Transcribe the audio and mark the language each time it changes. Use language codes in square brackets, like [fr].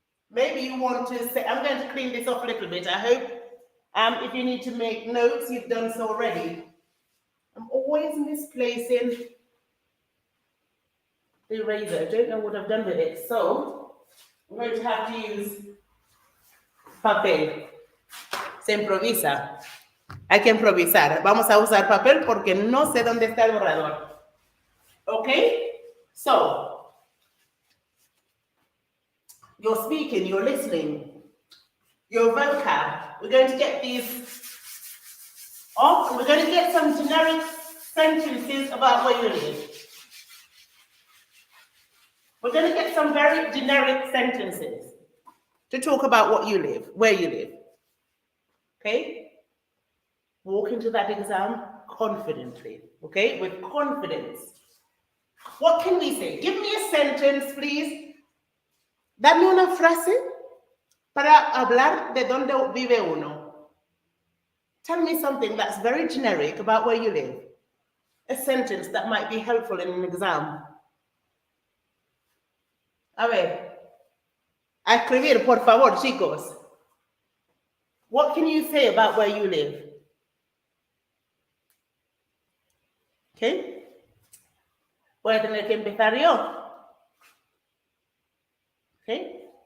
[en] Maybe you want to say, I'm going to clean this off a little bit. I hope if you need to make notes, you've done so already. I'm always misplacing the eraser. I don't know what I've done with it. So I'm going to have to use papel. [es] Se improvisa. Hay que improvisar. Vamos a usar papel porque no sé dónde está el borrador. [en] Okay? So, you're speaking, you're listening, your vocab. We're going to get these off. We're going to get some generic sentences about where you live. We're going to get some very generic sentences to talk about what you live, where you live. Okay? Walk into that exam confidently. Okay? With confidence. What can we say? Give me a sentence, please. [es] Dame una frase para hablar de dónde vive uno. [en] Tell me something that's very generic about where you live. A sentence that might be helpful in an exam. [es] A ver. A escribir, por favor, chicos. [en] What can you say about where you live? Okay. [es] Voy a tener que empezar yo. [en] Okay.